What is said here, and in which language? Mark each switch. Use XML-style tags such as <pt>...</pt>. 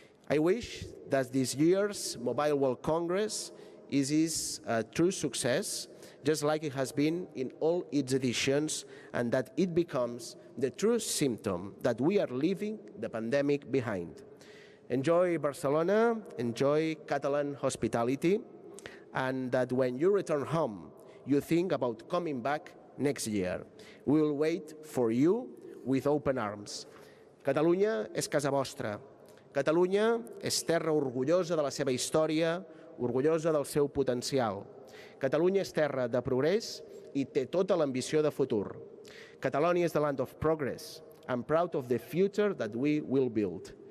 <en>I wish that this year's Mobile World Congress is a true success, just like it has been in all its editions, and that it becomes the true symptom that we are leaving the pandemic behind. Enjoy Barcelona, enjoy Catalan hospitality, and that when you return home, you think about coming back next year. We will wait for you with open arms.</en> <ca>Catalunya és casa vostra. Catalunya és terra orgullosa de la seva història, orgullosa del seu potencial. Catalunya és terra de progrés i té tota l'ambició de futur.</ca> <en>Catalonia is the land of progress. I'm proud of the future that we will build.</en>